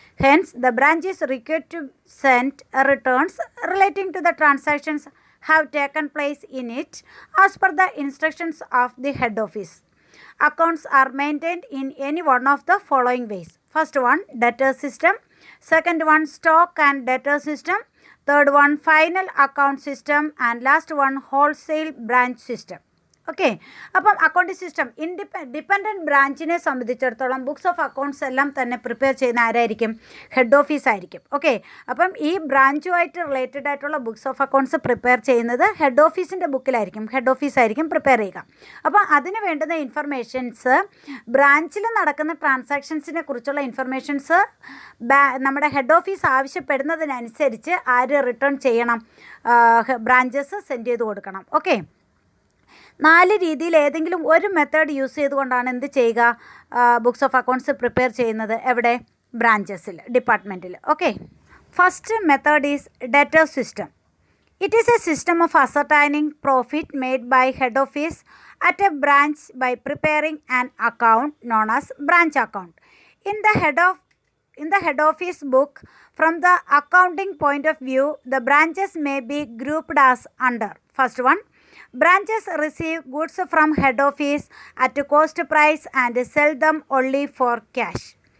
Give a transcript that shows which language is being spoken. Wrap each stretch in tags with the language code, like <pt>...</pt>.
<en>Hence, the branch is required to send returns relating to the transactions have taken place in it as per the instructions of the head office. Accounts are maintained in any one of the following ways. First one, debtor system. Second one, stock and debtor system. Third one, final account system. And last one, wholesale branch system.</en> <ml>Okay, അപ്പം accounting system dependent ബ്രാഞ്ചിനെ സംബന്ധിച്ചിടത്തോളം books of accounts എല്ലാം തന്നെ prepare ചെയ്യുന്ന ആരായിരിക്കും? Head office ആയിരിക്കും. Okay, അപ്പം ഈ ബ്രാഞ്ചുമായിട്ട് related ആയിട്ടുള്ള ബുക്സ് ഓഫ് അക്കൗണ്ട്സ് പ്രിപ്പയർ ചെയ്യുന്നത് ഹെഡ് ഓഫീസിൻ്റെ ബുക്കിലായിരിക്കും. ഹെഡ് ഓഫീസ് ആയിരിക്കും പ്രിപ്പയർ ചെയ്യുക. അപ്പോൾ അതിന് വേണ്ടുന്ന ഇൻഫർമേഷൻസ് ബ്രാഞ്ചിൽ നടക്കുന്ന ട്രാൻസാക്ഷൻസിനെ കുറിച്ചുള്ള ഇൻഫർമേഷൻസ് നമ്മുടെ ഹെഡ് ഓഫീസ് ആവശ്യപ്പെടുന്നതിനനുസരിച്ച് ആര് റിട്ടേൺ ചെയ്യണം? ബ്രാഞ്ചസ് സെൻഡ് ചെയ്ത് കൊടുക്കണം. ഓക്കെ, 4 രീതിയിൽ ഏതെങ്കിലും ഒരു മെത്തേഡ് യൂസ് ചെയ്തുകൊണ്ടാണ് എന്ത് ചെയ്യുക? ബുക്സ് ഓഫ് അക്കൗണ്ട്സ് പ്രിപ്പയർ ചെയ്യുന്നത് എവിടെ? ബ്രാഞ്ചസിൽ, ഡിപ്പാർട്ട്മെൻറ്റിൽ.</ml> <en>Okay, first method is debtor system. It is a system of ascertaining profit made by head office at a branch by preparing an account known as branch account. In the head office book, from the accounting point of view, the branches may be grouped as under. First one, branches receive goods from head office at cost price and sell them only for cash.</en>